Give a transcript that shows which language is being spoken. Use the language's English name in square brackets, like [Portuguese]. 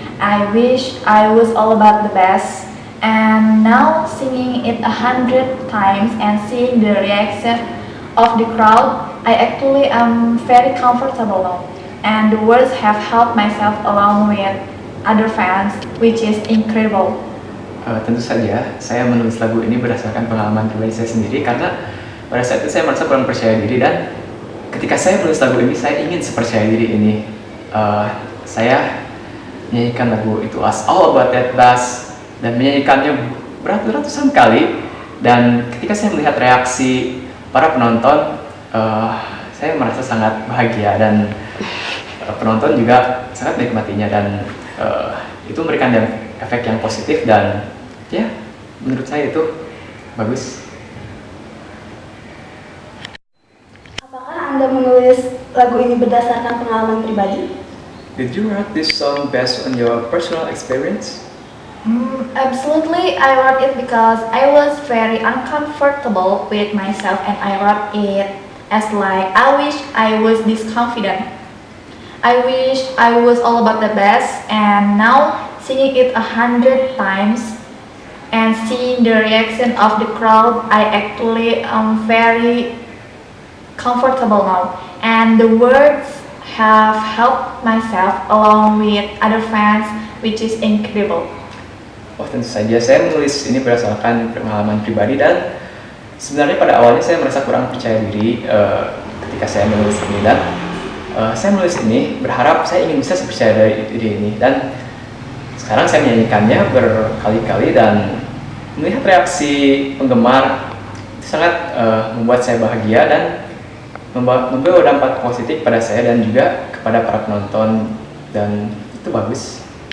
[English] I wish I was all about the best. And now singing it 100 times and seeing the reaction of the crowd, I actually am very comfortable now. And the words have helped myself along with other fans, which is incredible. [Indonesian] Tentu saja, saya menulis lagu ini berdasarkan pengalaman pribadi saya sendiri karena pada saat itu saya merasa kurang percaya diri dan ketika saya menulis lagu ini, saya ingin sepercaya diri ini. Saya menyanyikan lagu itu as all about that bass dan menyanyikannya beratus-ratusan kali dan ketika saya melihat reaksi para penonton, saya merasa sangat bahagia dan penonton juga sangat menikmatinya dan itu memberikan efek yang positif dan ya menurut saya itu bagus. Apakah Anda menulis lagu ini berdasarkan pengalaman pribadi? [English] Did you write this song based on your personal experience? Absolutely, I wrote it because I was very uncomfortable with myself and I wrote it as like, I wish I was this confident. I wish I was all about the best and now singing it 100 times and seeing the reaction of the crowd, I actually am very comfortable now. And the words have helped myself along with other fans, which is incredible. [Indonesian] Oh, tentu saja saya menulis ini berdasarkan pengalaman pribadi, dan sebenarnya pada awalnya saya merasa kurang percaya diri ketika saya menulis ini, dan saya menulis ini berharap saya ingin bisa percaya diri ini, dan sekarang saya menyanyikannya berkali-kali dan melihat reaksi penggemar itu sangat membuat saya bahagia dan membawa dampak positif pada saya dan juga kepada para penonton, dan itu bagus.